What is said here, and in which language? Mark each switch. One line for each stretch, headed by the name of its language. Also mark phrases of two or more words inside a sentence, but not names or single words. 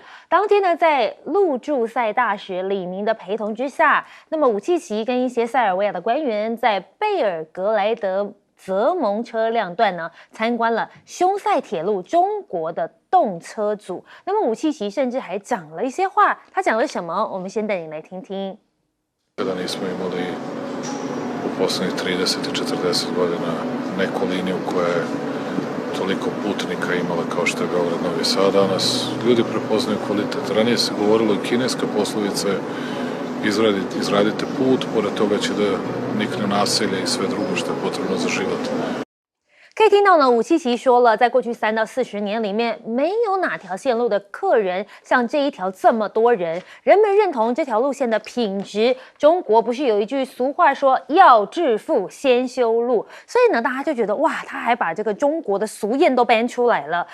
Chinese: 当天呢，在陆驻塞大使李明的陪同之下，那么武契奇跟一些塞尔维亚的官员在贝尔格莱德泽蒙车辆段呢，参观了匈塞铁路中国的动车组。那么武契奇甚至还讲了一些话，他讲了什么？我们先带你来听听。
Serbian: Da nismo imali u poslednjih 30 i 40 godina neku liniju koja je toliko putnika imala kao što je Beograd Novi Sad. Danas ljudi prepoznaju kvalitet. Ranije se govorilo i kineska poslovica je izradite put, pored toga će da nikne naselje i sve drugo što je potrebno za život.
Chinese: 可以听到呢，武契奇说了，在过去3到40年里面，没有哪条线路的客人像这一条这么多人，人们认同这条路线的品质。中国不是有一句俗话说要致富先修路，所以呢，大家就觉得哇，他还把这个中国的俗谚都搬出来了。